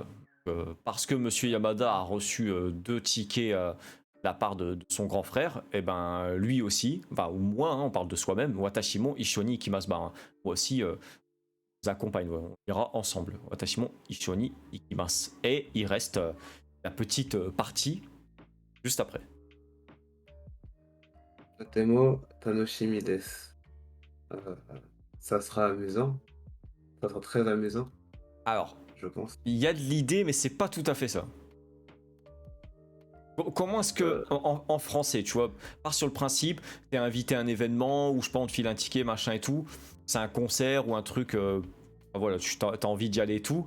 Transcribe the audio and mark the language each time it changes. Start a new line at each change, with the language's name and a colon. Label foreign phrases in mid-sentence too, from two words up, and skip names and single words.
French: Parce que Monsieur Yamada a reçu 2 tickets de la part de son grand frère, et ben lui aussi, enfin ou moi, hein, on parle de soi-même, Watashimo,
Japanese: 一緒に 行きます,
French: moi aussi, nous accompagne, ouais, on ira ensemble.
Japanese: Watashimo, 一緒に 行きます.
French: Et il reste la petite partie juste après.
Japanese: とても楽しみです.
French: Ça sera amusant. Ça sera très amusant, Alors, je pense. il y a de l'idée, mais c'est pas tout à fait ça. Comment est-ce que, Euh, en français, tu vois, part sur le principe, t'es invité à un événement où je pense on te file un ticket, machin et tout, c'est un concert ou un truc, voilà, t'as envie d'y aller et tout.